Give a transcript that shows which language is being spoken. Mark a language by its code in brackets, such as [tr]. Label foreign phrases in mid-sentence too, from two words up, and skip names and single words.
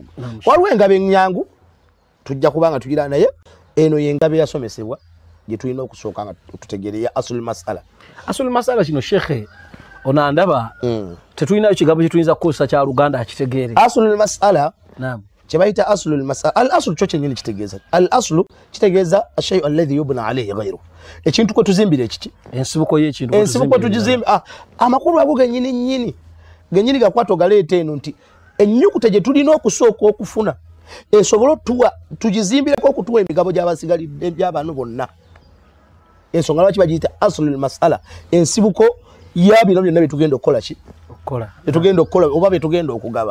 [lg] Waliwo engabo ennyangu tujja kubanga tugira naye eno yengabe yasomesebwa gye tulina okusooka nga tutegeere ya [ar] أصل المسألة. أصل المسألة [lg] kino Sheikh onandaba tetulinayo kigambo kye tuyinza kukozesa kya Luganda akitegeere. Aslul mas'ala naam kye bayita [ar] أصل المسألة. الأصل [lg] kyo kyennyini kitegeeza. [ar] الأصل kitegeeza الشيء الذي يبنى عليه غيره, [lg] ekintu kwe tuzimbira ekiki, ensibuko y'ekintu ensibuko tugizimba. Amakulu ago gennyini gakwata ogaleeta eno nti ennyukuta gye tulina okusooka okufuna esobola tugizimbireko okutuwa emigabo gy'abasigalidde by'abantu bonna. Ensonga lwaki bagiyita aslul mas'ala, ensibuko ya bino byonna bye tugenda okukola ki, betugenda okukola oba betugenda okugaba.